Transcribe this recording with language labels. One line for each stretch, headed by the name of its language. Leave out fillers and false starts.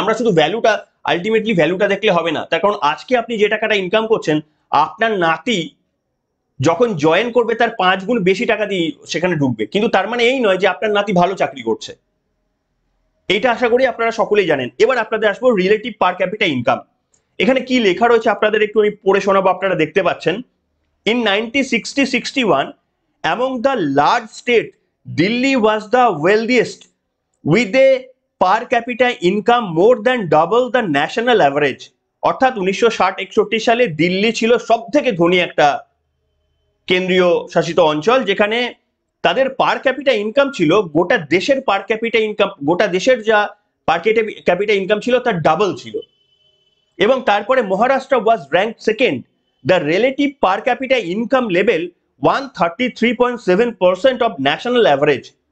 Bangla: আমরা শুধু ভ্যালুটা, আলটিমেটলি ভ্যালুটা দেখলে হবে না, তার কারণ আজকে আপনি যে টাকাটা ইনকাম করছেন, আপনার নাতি যখন জয়েন করবে তার 5 গুণ বেশি টাকা দিয়ে সেখানে ঢুকবে, কিন্তু তার মানে এই নয় যে আপনার নাতি ভালো চাকরি করছে। এইটা আশা করি আপনারা সকলেই জানেন। এবার আপনাদের আসবো রিলেটিভ পার ক্যাপিটা ইনকাম। এখানে কি লেখা রয়েছে আপনাদের একটু আমি পড়ে শোনাবো, আপনারা দেখতে পাচ্ছেন।
English: In 1960-61 among the large state, Delhi was the wealthiest with a per capita income more than double the national average।
Bangla: অর্থাৎ 1960-61 সালে দিল্লি ছিল সব থেকে ধনী একটা কেন্দ্রীয় শাসিত অঞ্চল, যেখানে তাদের পার ক্যাপিটা ইনকাম ছিল গোটা দেশের পার ক্যাপিটা ইনকাম, গোটা দেশের যা পার ক্যাপিটা ইনকাম ছিল তার ডাবল ছিল। এবং তারপরে
English: Maharashtra was rank second, the relative per capita income level 133.7% of national average.